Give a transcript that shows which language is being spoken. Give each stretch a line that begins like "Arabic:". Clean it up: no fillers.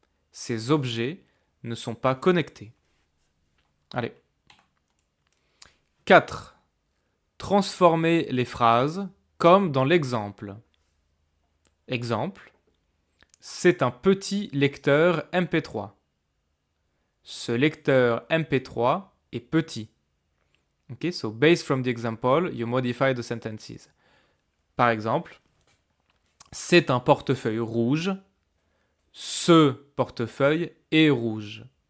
French: Ces objets ne sont pas connectés. Allez. 4. Transformez les phrases comme dans l'exemple. Exemple. C'est un petit lecteur MP3. Ce lecteur MP3 est petit.
English: Okay, so based from the example, you modify the sentences.
French: Par exemple, c'est un portefeuille rouge. Ce portefeuille est rouge.